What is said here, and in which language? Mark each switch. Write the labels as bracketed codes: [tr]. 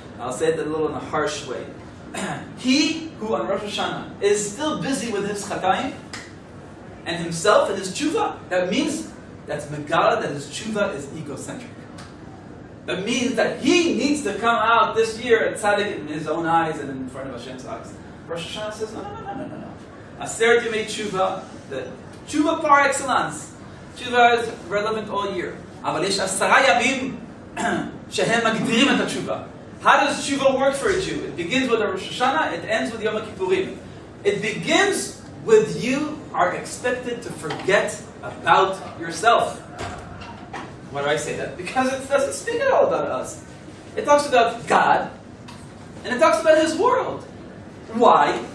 [en] I'll say it a little in a harsh way. He who on Rosh Hashanah is still busy with his chatayim and himself and his tshuva, that means that's megala, that his tshuva is egocentric. That means that he needs to come out this year at tzaddik in his own eyes and in front of Hashem's eyes. Rosh Hashanah says, no. Aseret Yemei Tshuva, the tshuva par excellence. Tshuva is relevant all year. [he] אבל יש 10 ימים שהם מגדירים את התשובה. [en] How does tshuva work for a Jew? It begins with Rosh Hashanah, it ends with Yom Kippurim. It begins with you are expected to forget about yourself. Why do I say that? Because it doesn't speak at all about us. It talks about God, and it talks about His world. Why?